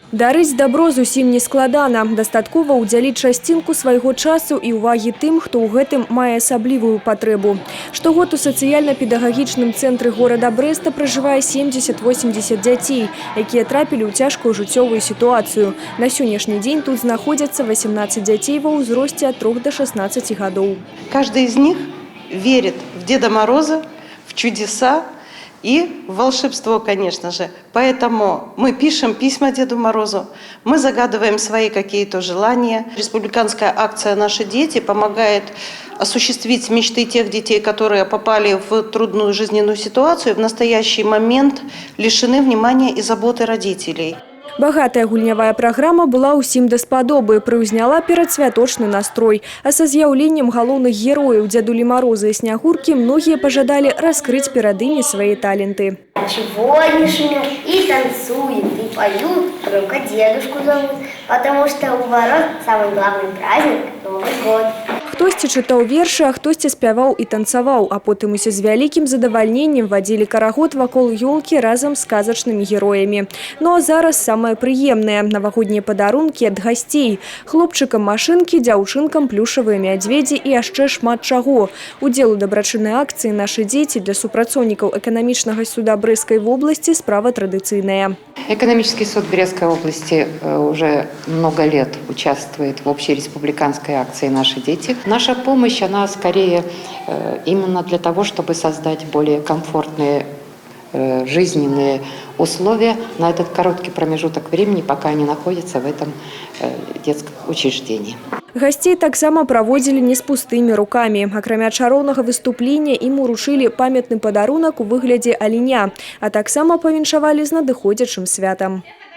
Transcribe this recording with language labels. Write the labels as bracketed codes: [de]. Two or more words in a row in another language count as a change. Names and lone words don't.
[be] Дарыць дабро зусім не складана. Дастаткова ўдзяліць часцінку свайго часу і ўвагі тым, хто ў гэтым мае асаблівую патрэбу. Штогод у сацыяльна-педагагічным цэнтры горада Брэста пражывае 70-80 дзяцей, якія трапілі ў цяжкую жыццёвую сітуацыю. На сённяшні дзень тут знаходзяцца 18 дзяцей ва ўзросце ад 3 до 16 гадоў. [ru] Каждый из них верит в Деда Мороза, в чудеса и в волшебство, конечно же. Поэтому мы пишем письма Деду Морозу, мы загадываем свои какие-то желания. Республиканская акция «Наши дети» помогает осуществить мечты тех детей, которые попали в трудную жизненную ситуацию и в настоящий момент лишены внимания и заботы родителей. [be] Багатая гульнявая праграма была ўсім даспадобы, прыўзняла перадсвяточны настрой. А са з'яўленнем галоўных герояў Дзядулі Мороза і Снягуркі многія пажадалі раскрыть перад імі свае таленты. [ru] Чего они шумят и танцуют, и поют, только дедушку зовут, потому что у ворот самый главный праздник – Новый год. [be] Хтосьці чытаў вершы, а хтосьці спяваў і танцаваў, а потым усе з вялікім задавальненнем вадзілі карагод вакол ёлкі разам з сказачнымі героямі. Ну а зараз самае прыемнае – навагоднія падарункі ад гасцей. Хлопчыкам машынкі, дзяўчынкам плюшавыя мядзведзі і яшчэ шмат чаго. Удзел у дабрачыннай акцыі «Нашы дзеці» для супрацоўнікаў эканамічнага суда [ru] Брестской области [be] справа традиционная. [ru] Экономический суд Брестской области уже много лет участвует в общереспубликанской акции «Наши дети». Наша помощь, она скорее именно для того, чтобы создать более комфортные жизненные условия на этот короткий промежуток времени, пока они находятся в этом детском учреждении. [be] Гостей таксама праводзілі не з пустымі рукамі. Акрамя чароўнага выступлення ім уручылі памятны падарунак у выглядзе аленя, а таксама павіншавалі з надыходзячым святам.